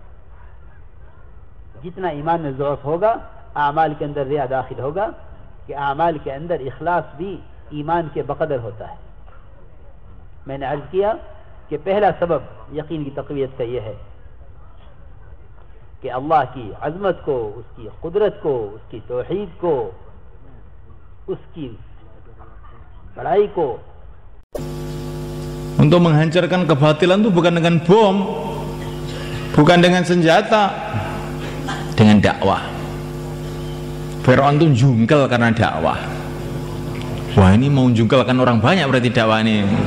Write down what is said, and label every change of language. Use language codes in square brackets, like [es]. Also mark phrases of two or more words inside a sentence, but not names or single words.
[ur] جتنا ایمان میں ضعف ہوگا، اعمال کے اندر ریا داخل ہوگا، کہ اعمال کے اندر اخلاص بھی ایمان کے بقدر ہوتا ہے. میں نے عرض کیا کہ پہلا سبب یقین کی تقویت کا یہ ہے کہ اللہ کی عظمت کو، اس کی قدرت کو، اس کی توحید کو، اس کی بڑائی کو. [id] Untuk menghancurkan kebatilan itu bukan dengan bom, bukan dengan senjata, dengan dakwah. Fir'aun itu jungkel karena dakwah. Wah, ini mau jungkelkan orang banyak berarti dakwah ini.